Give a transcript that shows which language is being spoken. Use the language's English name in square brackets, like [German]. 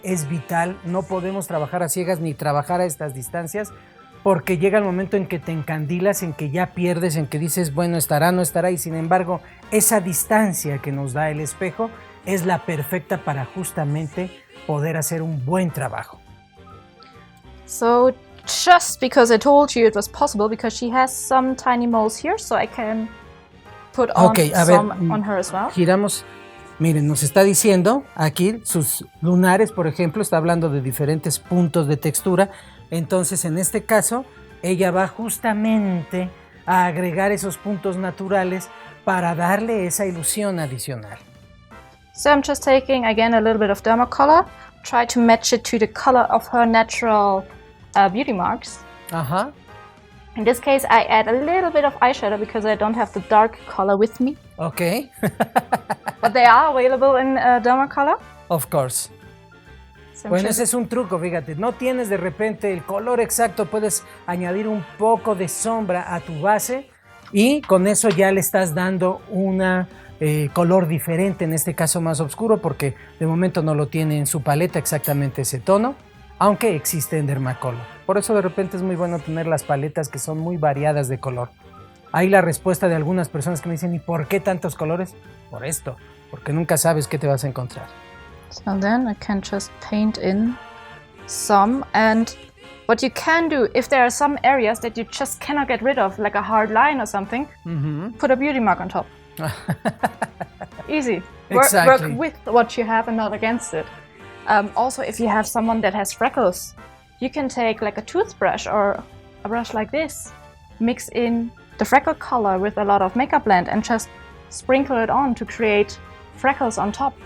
[Spanish] Es vital, no podemos trabajar a ciegas ni trabajar a estas distancias porque llega el momento en que te encandilas, en que ya pierdes, en que dices, bueno, estará, no estará, y sin embargo, esa distancia que nos da el espejo es la perfecta para justamente poder hacer un buen trabajo. [English] So just because I told you it was possible, because she has some tiny moles here, so I can put on some on her as well. [Spanish] Giramos, miren, nos está diciendo aquí sus lunares, por ejemplo, está hablando de diferentes puntos de textura. Entonces, en este caso, ella va justamente a agregar esos puntos naturales para darle esa ilusión adicional. [English] So I'm just taking, again, a little bit of DERMACOLOR, try to match it to the color of her natural beauty marks. In this case, I add a little bit of eyeshadow because I don't have the dark color with me. Okay. But they are available in DERMACOLOR. Of course. [Spanish] Bueno, ese es un truco, fíjate, no tienes de repente el color exacto, puedes añadir un poco de sombra a tu base y con eso ya le estás dando una color diferente, en este caso más oscuro, porque de momento no lo tiene en su paleta exactamente ese tono, aunque existe en DERMACOLOR. Por eso de repente es muy bueno tener las paletas que son muy variadas de color. Ahí la respuesta de algunas personas que me dicen, ¿y por qué tantos colores? Por esto, porque nunca sabes qué te vas a encontrar. [English] So then I can just paint in some, and what you can do, if there are some areas that you just cannot get rid of, like a hard line or something, put a beauty mark on top. Easy. Exactly. Work with what you have and not against it. Also, if you have someone that has freckles, you can take like a toothbrush or a brush like this, mix in the freckle color with a lot of makeup blend and just sprinkle it on to create freckles on top.